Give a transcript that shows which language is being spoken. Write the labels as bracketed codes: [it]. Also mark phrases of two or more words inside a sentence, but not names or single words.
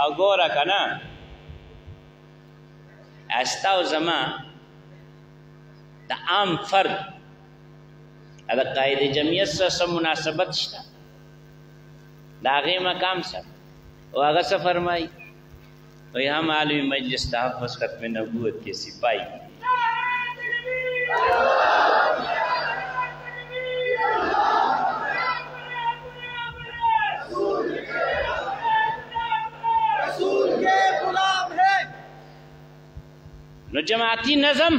[ps] او ګوره که نه استا او زما د عام فرد د قاعدې جمعیت سره مناسبت شته د هغې مقام سره. او هغه څه فرمایي [ur] وی ہم عالمی مجلس تحفظ ختم نبوت کے سپاہی نو جماعتی نظم